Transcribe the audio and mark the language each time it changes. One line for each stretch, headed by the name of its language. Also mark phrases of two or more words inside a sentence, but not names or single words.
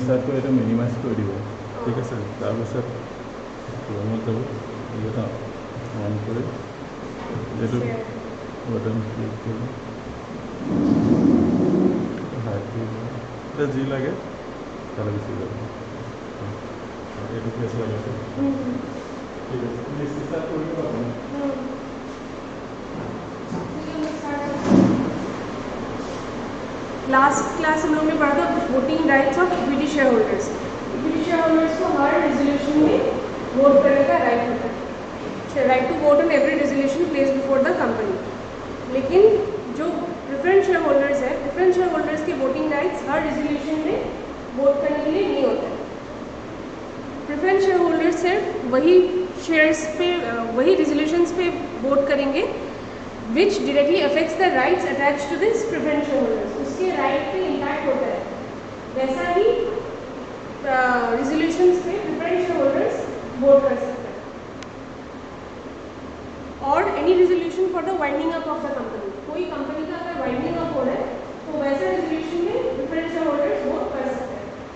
Assamese: ষ্টাৰ্ট কৰি এইটো মিনিমাইজ কৰি দিব ঠিক আছে। তাৰপিছত ক্ৰমত যাব এটা অন কৰি এইটো
English: button click
Assamese: কৰি হাইট যি লাগে তালৈ গুচি যাব। এইটো কেছ লাগিছে ঠিক আছে ষ্টাৰ্ট কৰি দিব আপুনি।
Hindi: लास्ट क्लास हम लोग ने पढ़ा था
English: voting rights of equity share holders. equity share holders
Hindi: को हर रेजोल्यूशन में वोट करने का राइट होता है,
English: right to vote on every resolution place before the company.
Hindi: लेकिन जो
English: preference share holders
Hindi: है,
English: preference share holders के voting rights
Hindi: हर रेजोल्यूशन में वोट करने के लिए नहीं होते।
English: preference share holders
Hindi: सिर्फ वही शेयर्स पे वही रेजोल्यूशंस पे वोट करेंगे
English: which directly affects the rights attached to this preference shareholders,
Hindi: उसके राइट पे इम्पैक्ट होता है। वैसा ही रेजोल्यूशंस पे
English: preference shareholders
Hindi: वोट कर सकते हैं। और
English: any resolution for the winding up of the company,
Hindi: कोई कंपनी का अगर
English: winding up
Hindi: हो रहा है तो वैसा रेजोल्यूशन में
English: preference shareholders
Hindi: वोट कर सकते हैं।